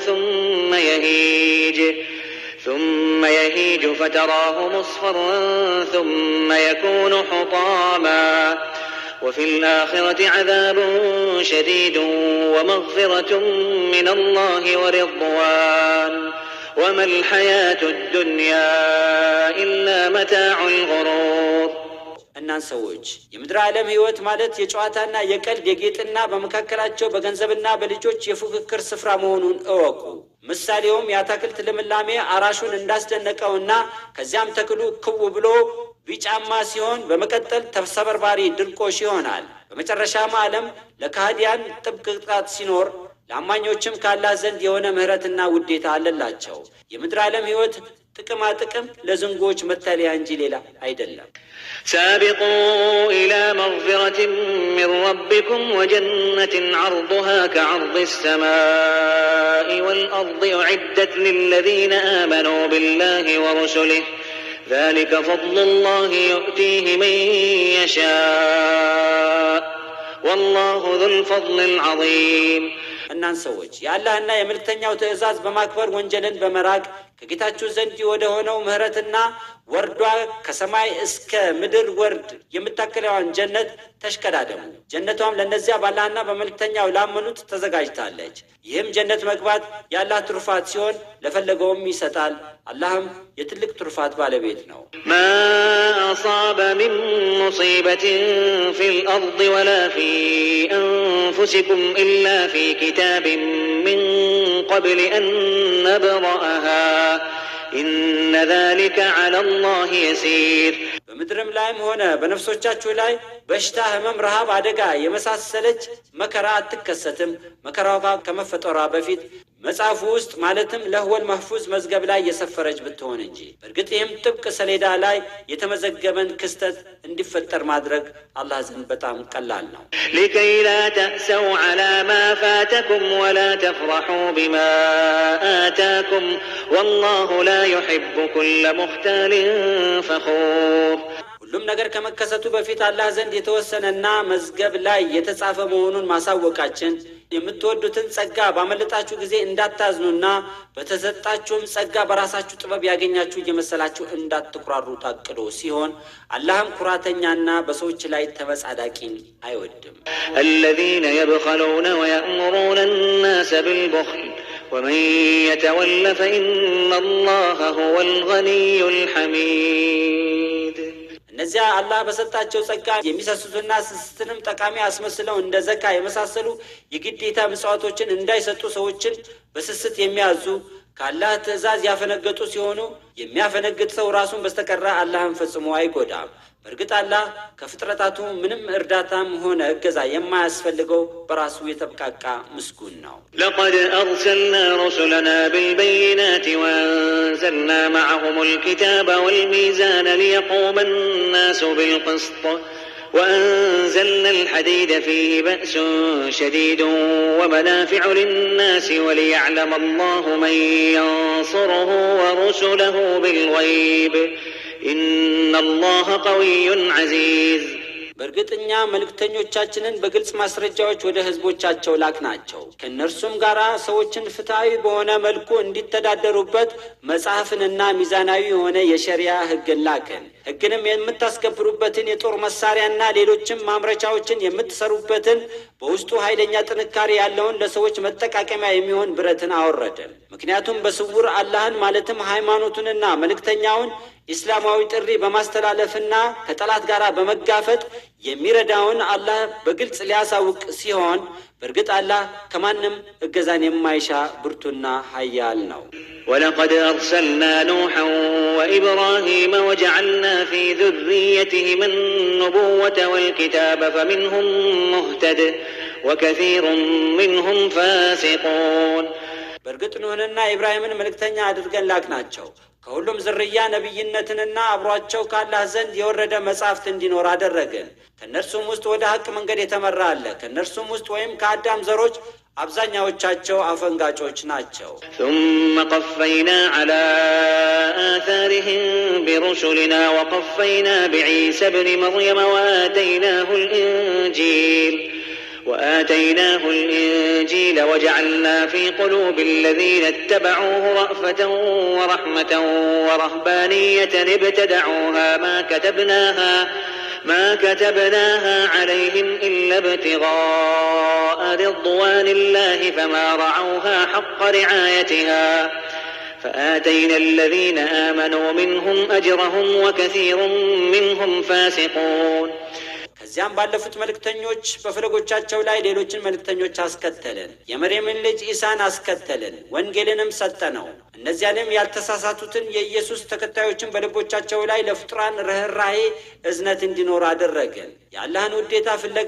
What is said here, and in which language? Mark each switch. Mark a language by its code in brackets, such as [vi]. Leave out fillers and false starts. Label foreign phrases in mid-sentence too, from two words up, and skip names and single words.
[ar] ثم يهيج فتراه مصفرا ثم يكون حطاما وفي الآخرة عذاب شديد ومغفرة من الله ورضوان وما الحياة الدنيا إلا متاع الغرور [am] እናንተ ሰዎች የምድር ዓለም ህይወት ማለት የጨዋታና የቀልድ የጌጥና በመካከላቸው በገንዘብና በልጆች የፉክክር ስፍራ መሆኑን እወቁ ምሳሌውም ያታክልት ለምላሜ አራሹን እንዳስደነቀውና ከዚያም ተክሉ ክው ብሎ ቢጫማ ሲሆን በመቀጠል ተሰበርባሪ ድርቆሽ ይሆናል በመጨረሻም ዓለም ለካህዲያን ጥብቅ ቅጣት ሲኖር ለአማኞችም ካላህ ዘንድ የሆነ ምህረትና ውዴታ አለላቸው የምድር ዓለም ህይወት ጥቅም ለዝንጎች መታለያ እንጂ ሌላ አይደለም [ar] سابقوا إلى مغفرة من ربكم وجنة عرضها كعرض السماء والأرض أعدت للذين آمنوا بالله ورسله ذلك فضل الله يؤتيه من يشاء والله ذو الفضل العظيم [am] እናንተ ሰዎች ያላህና የመልእክተኛው ትእዛዝ በማክበር ወንጀልን በመራቅ ከጌታችሁ ዘንድ ወደ ሆነው ምህረትና ወርዷ ከሰማይ እስከ ምድር ወርድ የምታከለዋን ጀነት ተሽቀዳደሙ ጀነቷም ለነዚያ ባላህና በመልእክተኛው ላመኑት ተዘጋጅታለች ይህም ጀነት መግባት ያላህ ትሩፋት ሲሆን ለፈለገውም ይሰጣል አላህም የትልቅ ትሩፋት ባለቤት ነው [ar] ما أصاب من مصيبة في الأرض ولا في أنفسكم إلا في كتاب من قبل أن نبرأها إن ذلك على الله يسير [am] በምድርም ላይም ሆነ በነፍሶቻችሁ ላይ በሽታ ህመም ረሃብ አደጋ የመሳሰለች መከራ አትከሰትም መከራው ከመፈጠሯ በፊት መጽሐፉ ውስጥ ማለትም ለህወል መህፉዝ መዝገብ ላይ የሰፈረች ብትሆን እንጂ በርግጥ ይህም ጥብቅ ሰሌዳ ላይ የተመዘገበን ክስተት እንዲፈጠር ማድረግ አላህ ዘንድ በጣም ቀላል ነው [ar] لكي لا تأسوا على ما فاتكم ولا تفرحوا بما آتاكم والله لا يحب كل مختال فخور [am] ሁሉም ነገር ከመከሰቱ በፊት አላህ ዘንድ የተወሰነና መዝገብ ላይ የተጻፈ መሆኑን ማሳወቃችን የምትወዱትን ጸጋ ባመለጣችሁ ጊዜ እንዳታዝኑና በተሰጣችሁም ጸጋ በራሳችሁ ጥበብ ያገኛችሁ እየመሰላችሁ እንዳትኩራሩ ታቅዶ ሲሆን አላህም ኩራተኛና በሰዎች ላይ ተመጻዳቂን አይወድም [ar] الذين يبخلون ويأمرون الناس بالبخل ومن يتول فإن الله هو الغني الحميد [am] እነዚያ አላህ በሰጣቸው ጸጋ የሚሰስቱና ስስትንም ጠቃሚ አስመስለው እንደ ዘካ የመሳሰሉ የግዴታ ምጽዋቶችን እንዳይሰጡ ሰዎችን በስስት የሚያዙ ካላህ ትእዛዝ ያፈነገጡ ሲሆኑ የሚያፈነግጥ ሰው ራሱን በስተቀር አላህን ፈጽሞ አይጎዳም በርግጥ አላህ ከፍጥረታቱ ምንም እርዳታም ሆነ እገዛ የማያስፈልገው በራሱ የተብቃቃ ምስጉን ነው [ar] لقد أرسلنا رسلنا بالبينات وأنزلنا معهم الكتاب والميزان ليقوم الناس بالقسط وأنزلنا الحديد فيه بأس شديد ومنافع للناس وليعلم الله من ينصره ورسله بالغيب إن الله قوي عزيز. [am] በእርግጥኛ መልእክተኞቻችንን በግልጽ ማስረጃዎች ወደ ህዝቦቻቸው ላክናቸው። ከእነርሱም ጋር ሰዎችን ፍትሃዊ በሆነ መልኩ እንዲተዳደሩበት መጽሐፍንና ሚዛናዊ የሆነ የሸሪዓ ህግን ላክን። ህግንም የምታስከብሩበትን የጦር መሳሪያና ሌሎችም ማምረቻዎችን የምትሰሩበትን በውስጡ ኃይለኛ ጥንካሬ ያለውን ለሰዎች መጠቃቀሚያ የሚሆን ብረትን አወረድን። ምክንያቱም በስውር አላህን ማለትም ሃይማኖቱንና መልእክተኛውን ኢስላማዊ ጥሪ በማስተላለፍና ከጠላት ጋር በመጋፈጥ የሚረዳውን አላህ በግልጽ ሊያሳውቅ ሲሆን በእርግጥ አላህ ከማንም እገዛን የማይሻ ብርቱና ኃያል ነው። [ar] ولقد أرسلنا نوحا وإبراهيم وجعلنا في ذريتهما النبوة والكتاب فمنهم مهتد وكثير منهم فاسقون. [am] በእርግጥ ኑህንና ኢብራሂምን መልእክተኛ አድርገን ላክናቸው። ከሁሉም ዝርያ ነብይነትንና አብሯቸው ካላህ ዘንድ የወረደ መጻሕፍት እንዲኖር አደረግን። ከእነርሱም ውስጥ ወደ ሐቅ መንገድ የተመራ አለ። ከእነርሱም ውስጥ ወይም ከአዳም ዘሮች አብዛኛዎቻቸው አፈንጋጮች ናቸው። [ar] ثم قفينا على آثارهم برسلنا وقفينا بعيسى ابن مريم وآتيناه الإنجيل وجعلنا في قلوب الذين اتبعوه رأفة ورحمة ورهبانية ابتدعوها ما كتبناها عليهم إلا ابتغاء رضوان الله فما رعوها حق رعايتها فآتينا الذين آمنوا منهم أجرهم وكثير منهم فاسقون. [am] ከዚያም ባለፉት መልእክተኞች በፈለጎቻቸው ላይ ሌሎችን መልእክተኞች አስከተልን። የመርየምን ልጅ ኢሳን አስከተልን፣ ወንጌልንም ሰጠነው። እነዚያንም ያልተሳሳቱትን የኢየሱስ ተከታዮችን በልቦቻቸው ላይ ለፍጥራን ርህራሄ እዝነት እንዲኖር አደረግን። የአላህን ውዴታ ፍለጋ